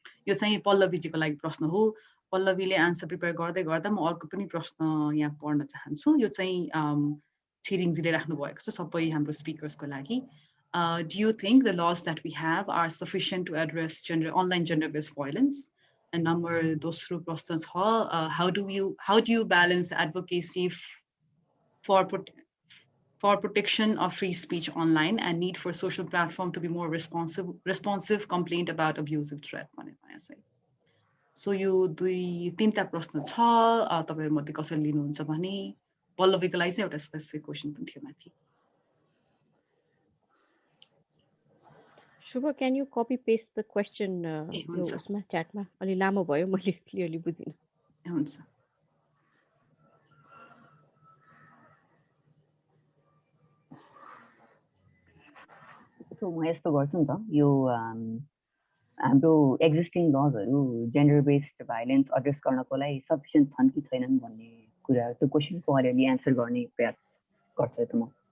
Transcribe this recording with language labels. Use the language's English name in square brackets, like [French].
[Nepali] यो चाहिँ पल्लवीजीको लागि प्रश्न हो। पल्लवीले आन्सर प्रिपेयर गर्दै गर्दा म अर्को पनि प्रश्न यहाँ पढ्न चाहन्छु। यो चाहिँ छिरिङजीले राख्नु भएको छ सबै हाम्रो स्पिकर्सको लागि। [English] Do you think the laws that we have are sufficient to address online gender-based violence? And number [Nepali] दोस्रो प्रश्न छ, [English] how do you balance advocacy for protection of free speech online and need for social platform to be more responsive complaint about abusive threat [Nepali] भनेर चाहिँ। So यो तीनटा प्रश्न छ, तपाईहरु मध्ये कसैले लिनुहुन्छ भने पल्लवीको लागि चाहिँ एउटा स्पेसिफिक क्वेशन पनि थियो माथि। [English] Shubh, can you copy paste the question [Nepali] यो उसमा च्याटमा? अलि लामो भयो, मैले क्लियरली बुझिन। हुन्छ। सो म यस्तो गर्छु नि त, यो हाम्रो एक्जिस्टिङ लजहरू जेन्डर बेस्ड भाइलेन्स एड्रेस गर्नको लागि सफिसियन्ट छन् कि छैनन् भन्ने कुरा, त्यो क्वेसनको अलिअलि एन्सर गर्ने प्रयास गर्छु त म।